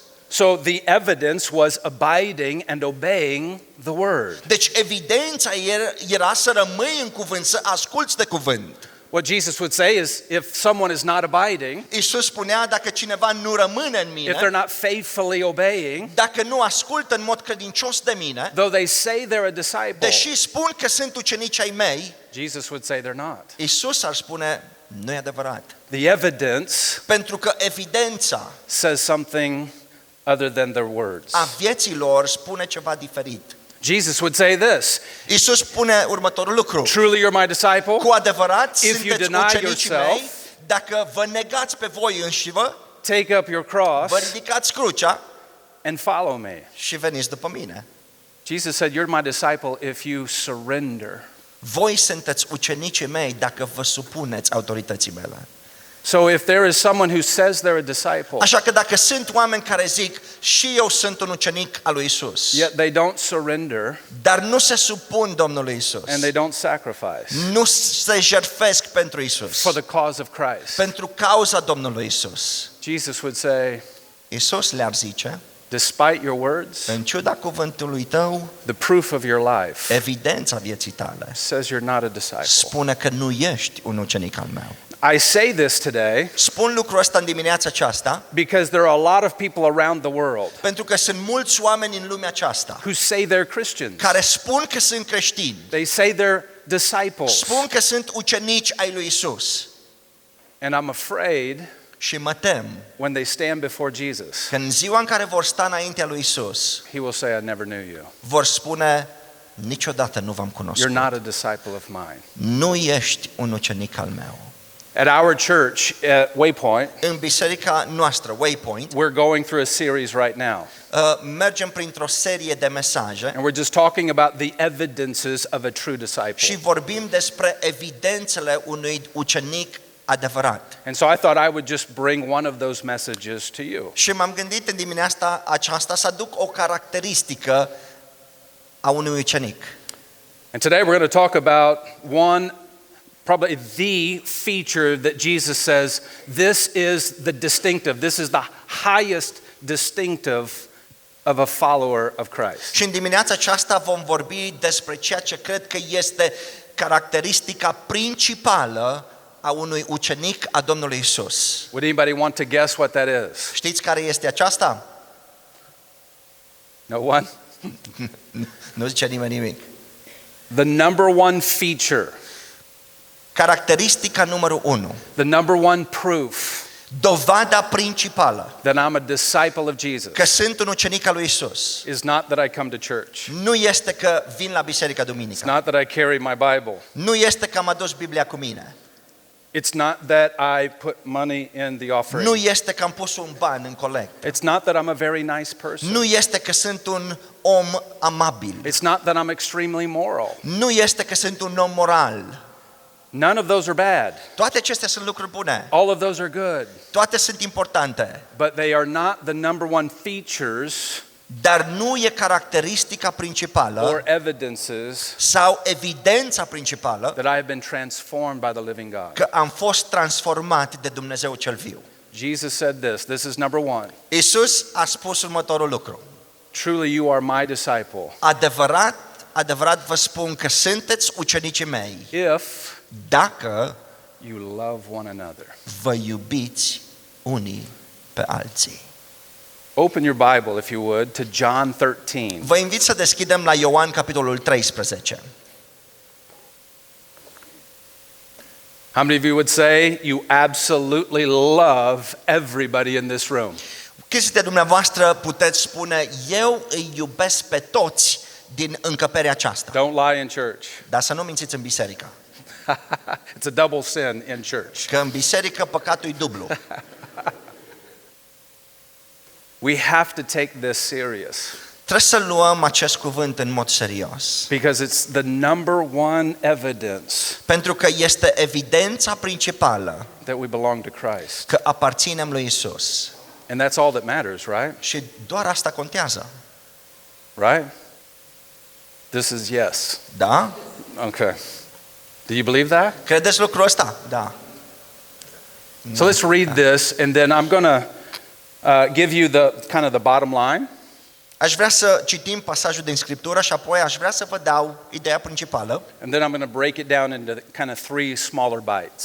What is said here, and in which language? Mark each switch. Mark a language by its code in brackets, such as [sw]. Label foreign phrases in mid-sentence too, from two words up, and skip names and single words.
[en] So the evidence was abiding and obeying the word. [ro] Deci evidența era să rămâi în cuvânt, să asculți de cuvânt. [en] What Jesus would say is, if someone is not abiding, [ro] Isus spunea, dacă cineva nu rămâne în [en] if they're mine, not faithfully obeying, [ro] dacă nu ascultă în mod credincios de mine, [en] though they say they're a disciple, [ro] deși spun că sunt ucenici ai mei, [en] Jesus would say they're not. [ro] Isus ar spune, nu e adevărat. [en] The evidence [ro] Pentru că evidența [en] says something other than their words. [ro] a vieții lor spune ceva diferit. [en] Jesus would say this. [ro] Isus spune următorul lucru: [en] Truly you're my disciple [ro] cu adevărat [en] if you [ro] sunteți [en] deny [ro] ucenicii [en] yourself, [ro] mei dacă vă negați pe voi înșivă, [en] take up your cross [ro] vă ridicați crucea [en] and follow me. [ro] și veniți după mine. [en] Jesus said, you're my disciple if you surrender. [ro] Voi sunteți ucenicii mei dacă vă supuneți autorității mele. [en] So if there is someone who says they're a disciple, [ro] Așa că dacă sunt oameni care zic, și eu sunt un ucenic al lui Isus, [en] yet they don't surrender [ro] dar nu se supun Domnului Isus, [en] and they don't sacrifice [ro] nu se jertfesc pentru Isus, [en] for the cause of Christ, [ro] pentru cauza Domnului Isus, [en] Jesus would say, [ro] Isus le-ar zice, [en] despite your words, [ro] în ciuda cuvântului tău, [en] the proof of your life [ro] evidența vieții tale [en] says you're not a disciple. [ro] spune că nu ești un ucenic al meu. [en] I say this today [ro] Spun lucrul ăsta în dimineața aceasta [en] because there are a lot of people around the world [ro] pentru că sunt mulți oameni în lumea aceasta [en] who say they're Christians. [ro] care spun că sunt creștini, [en] They say they're disciples. [ro] spun că sunt ucenici ai lui Isus, [en] And I'm afraid [ro] și mă tem [en] when they stand before Jesus, [ro] că în ziua în care vor sta înaintea lui Isus, [en] he will say, I never knew you. [ro] vor spune, niciodată nu v-am [en] You're [ro] cunoscut. [en] not a disciple of mine. [ro] Nu ești un ucenic al meu. [en] At our church at Waypoint, [ro] În biserica noastră, Waypoint, [en] we're going through a series right now. [ro] mergem printr-o serie de mesaje [en] And we're just talking about the evidences of a true [ro] și [en] disciple. [ro] vorbim despre evidențele unui ucenic adevărat. [en] And so I thought I would just bring one of those messages to you. [ro] Și m-am gândit în dimineața aceasta să aduc o caracteristică a unui ucenic. [en] And today we're going to talk about one, probably the feature that Jesus says, this is the distinctive, this is the highest distinctive of a follower of Christ. [ro] Și în dimineața aceasta vom vorbi despre ceea ce cred că este caracteristica principală a unui ucenic a Domnului Isus. [en] Would anybody want to guess what that is? [ro] Știți care este aceasta? [en] No one? [ro] Nu zice nimeni nimic. [en] The number one feature, [ro] Caracteristica numărul 1, [en] the number one proof [ro] dovada principală [en] that I'm a disciple of Jesus [ro] că sunt un ucenic al lui Isus [en] is not that I come to church. [ro] nu este că vin la biserica [en] It's [ro] duminică. [en] not that I carry my Bible. [ro] Nu este că am adus Biblia cu mine. [en] It's not that I put money in the offering. [ro] Nu este că am pus un ban în colectă. [en] It's not that I'm a very nice person. [ro] Nu este că sunt un om amabil. [en] It's not that I'm extremely moral. [ro] Nu este că sunt un om moral. [en] None of those are bad. [ro] Toate acestea sunt lucruri bune. [en] All of those are good. [ro] Toate sunt importante. [en] But they are not the number one features [ro] Dar nu e caracteristica principală [en] or evidences [ro] sau evidența principală [en] that I have been transformed by the living God. [ro] că am fost transformat de Dumnezeu cel viu. [en] Jesus said this. This is number one. [ro] Isus a spus următorul lucru. [en] Truly you are my disciple [ro] Adevărat vă spun că sunteți ucenicii mei [en] if [ro] dacă [en] you love one another. [ro] vă iubiți unii pe alții. [en] Open your Bible, if you would, to John 13. [ro] Vă invit să deschidem la Ioan, capitolul 13. [en] How many of you would say you absolutely love everybody in this room? [ro] Câți dintre dumneavoastră puteți spune, eu îi iubesc pe toți din încăperea aceasta? [en] Don't lie in church. [ro] Dar să nu mințiți în biserică. [en] It's a double sin in church. [ro] Că în biserică păcatul e dublu. [en] We have to take this serious. [ro] Trebuie să luăm acest cuvânt în mod serios. [en] Because it's the number one evidence [ro] Pentru că este evidența principală [en] that we belong to Christ. [ro] că aparținem lui Isus. [en] And that's all that matters, right? [ro] Și doar asta contează. [en] Right? This is yes. [ro] Da? [en] Okay. Do you believe that? [ro] Credeți lucrul ăsta? Da. [en] So let's read this, and then I'm going to give you the kind of the bottom line. [ro] Aș vrea să citim pasajul din Scriptură și apoi aș vrea să vă dau ideea principală, [en] And then I'm going to break it down into kind of three smaller bites.